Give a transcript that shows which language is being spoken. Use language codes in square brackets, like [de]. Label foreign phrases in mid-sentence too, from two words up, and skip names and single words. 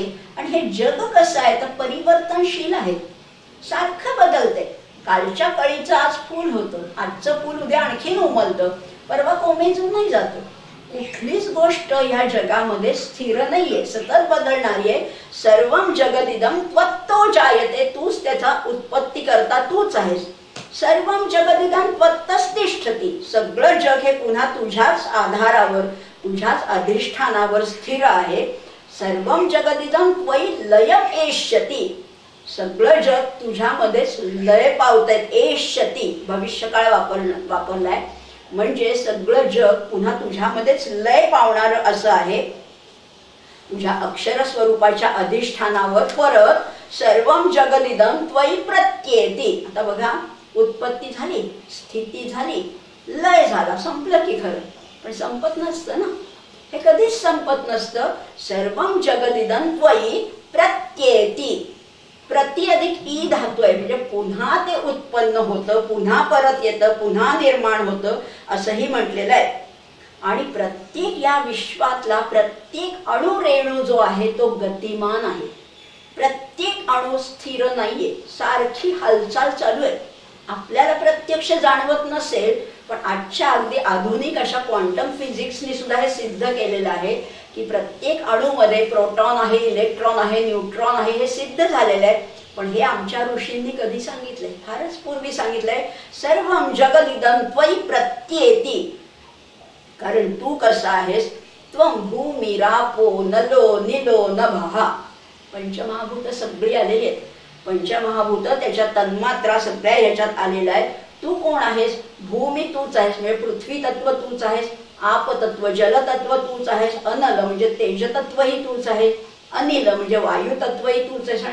[mr] आणि हे जग कसं आहे तर परिवर्तनशील आहे, सारखं बदलते. कालच्या कळीचं आज फूल होतं, आजचं फूल उद्या आणखीन उमलतं, परवा कोमेजून नाही जातं. कुठलीच गोष्ट ह्या जगामध्ये स्थिर नाहीये, सतत बदलणारी आहे. [sa] सर्वं जगदिदं त्वत्तो जायते, [mr] तूच त्याचा उत्पत्ती करता तूच आहेस. [sa] सर्वं जगदिदं त्वत्तस्तिष्ठति, [mr] सगळं जग हे पुन्हा तुझ्याच आधारावर तुझ्याच अधिष्ठानावर स्थिर आहे. [sa] सर्वं जगदिदं त्वयि लयम् एष्यति, [mr] सगळं जग तुझ्यामध्येच लय पावतायत. एष्यति भविष्यकाळ वापरलाय म्हणजे सगळं जग पुन्हा तुझ्यामध्येच लय पावणार असं आहे. तुझ्या अक्षर स्वरूपाच्या अधिष्ठानावर परत [sa] सर्वं जगदिदं त्वयि प्रत्येति. [mr] आता बघा, उत्पत्ती झाली, स्थिती झाली, लय झाला, संपलं की खरं, पण संपत नसतं ना, हे कधीच संपत नसतं. [sa] सर्वं जगदिदं त्वयि प्रत्येति. [mr] प्रति अधिक ई धातू आहे म्हणजे पुन्हा ते उत्पन्न होतं, पुन्हा परत येतं, पुन्हा निर्माण होतं असंही म्हटलेलं आहे. आणि प्रत्येक या विश्वातला प्रत्येक अणुरेणू जो आहे तो गतिमान आहे. प्रत्येक अणू स्थिर नाहीये, सारखी हालचाल चालू आहे. आपल्याला प्रत्यक्ष जाणवत नसेल, पण आजच्या अगदी आधुनिक अशा [en] quantum physicsनी [mr] सुद्धा हे सिद्ध केलेलं आहे की प्रत्येक अणूमध्ये प्रोटॉन आहे, इलेक्ट्रॉन आहे, न्यूट्रॉन आहे, हे सिद्ध झालेलं आहे. पण हे आमच्या ऋषींनी कधी सांगितलंय? फारच पूर्वी सांगितलंय. [sa] सर्वं जगदिदं त्वयि प्रत्येति, [mr] कारण तू कसा आहेस. [sa] त्वं भूमिरापो नलो निलो नभः, [mr] पंचमहाभूत सगळी आलेली आहेत. पंचमहाभूत त्याच्या तन्मात्रा सगळ्या ह्याच्यात आलेल्या आहेत. तू कोण आहेस? भूमी तूच आहेस म्हणजे पृथ्वी तत्व तूच आहेस. आप तत्व जल तत्व तूच आहेस. अनल म्हणजे तेज तत्वही तूच आहेस. अनिल म्हणजे वायू तत्वही तूच आहेस.